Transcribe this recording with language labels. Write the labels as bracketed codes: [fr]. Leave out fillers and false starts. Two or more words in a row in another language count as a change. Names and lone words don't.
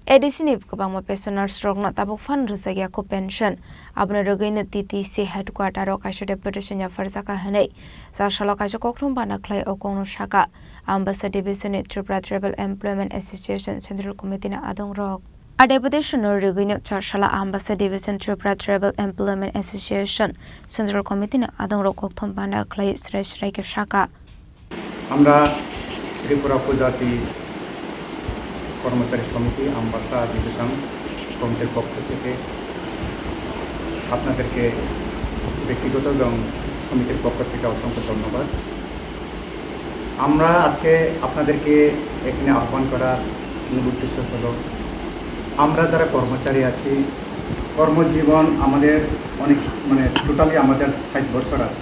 [trp] ADC-ni kabangma pensioners rokno tabuk fan rujagya ko pension abna rogaina TTC headquarter ro kaisa deputation ya farjaka hanai sa shala kaisa kokthum bana khlai okongno shaka ambassa division Tripura Tribal Employment Association Central Committee na adong rok a deputation rogaina shala ambassa division Tripura Tribal Employment Association Central Committee na adong rok kokthum bana khlai sresh raike shaka [bn] আমরা ত্রিপুরা উপজাতি কর্মচারী সমিতি আমবাসা ডিভিশন কমিটির পক্ষ থেকে আপনাদেরকে ব্যক্তিগত এবং সমিতির পক্ষ থেকে অসংখ্য ধন্যবাদ। আমরা আজকে আপনাদেরকে এখানে আহ্বান করার মূল উদ্দেশ্য হলো আমরা যারা কর্মচারী আছি কর্মজীবন আমাদের অনেক টোটালি আমাদের 60 বছর আছে।